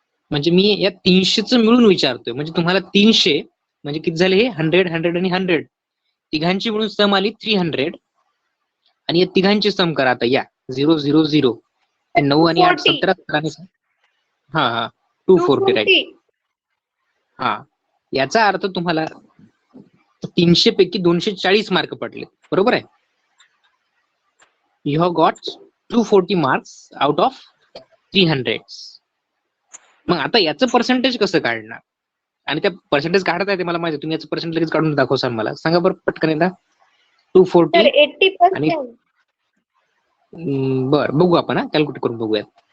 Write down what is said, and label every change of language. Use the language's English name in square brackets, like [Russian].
[Marathi] म्हणजे मी या 300च मिळून विचारतोय. म्हणजे तुम्हाला 300 म्हणजे किती झाले हे 100 100 आणि 100 तिघांची मिळून सम आली 300 आणि या तिघांची सम करा आता या 0 0 0 9 आणि 8 240. 17 आणि हा हा 240 राईट. 240. हा याचा अर्थ तुम्हाला 300 पैकी 240 मार्क पडले. बरोबर आहे. [English] You have got 240 marks out of 300. [Marathi] मग आता याचं पर्सेंटेज कसं काढणार आणि त्या पर्सेंटेज काढता येते मला माहिती. तुम्ही याचं पर्सेंटेज लगेच काढून दाखवसाल मला. सांगा बरं पटकन एकदा. सर 240 आणि 80%. बर बघू आपण हा कॅल्क्युलेट करून बघूयात.